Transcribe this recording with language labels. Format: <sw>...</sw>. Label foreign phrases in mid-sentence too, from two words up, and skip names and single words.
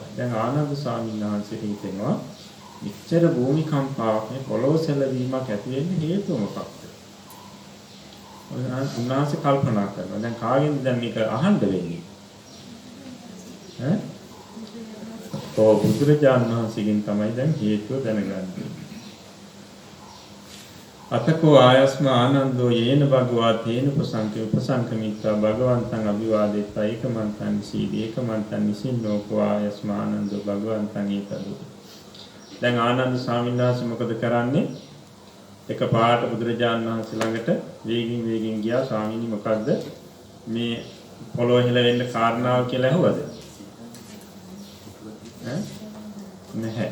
<si>දැන් ආනන්ද ස්වාමීන් වහන්සේට හිතෙනවා මෙච්චර භූමිකම්පාවක් මේ පොළොව සැලවීමක් ඇති වෙන්න හේතුව මොකක්ද? උන්වහන්සේ කල්පනා කරනවා දැන් කාගෙන්ද දැන් මේක අහන්න වෙන්නේ? බුදුරජාණන් වහන්සේගෙන් තමයි දැන් හේතුව දැනගන්නේ.</si> <pi>අතකෝ ආයස්ම ආනන්දෝ යේන භගවා තේන උපසංකමිත්වා භගවන්තං අභිවාදෙත්වා ඒකමන්තං සීදී ඒකමන්තං නිසින්නෝකෝ ආයස්ම ආනන්දෝ භගවන්තං ඒතදු.</pi> <si>දැන් ආනන්ද ස්වාමීන් වහන්සේ මොකද කරන්නේ? එකපාරට බුදුරජාණන් වහන්සේ ළඟට වේගින් ගියා. ස්වාමීනි මොකද්ද මේ පොළොව හිල වෙන්න කාරණාව කියලා ඇහුවද? නැහැ.</si>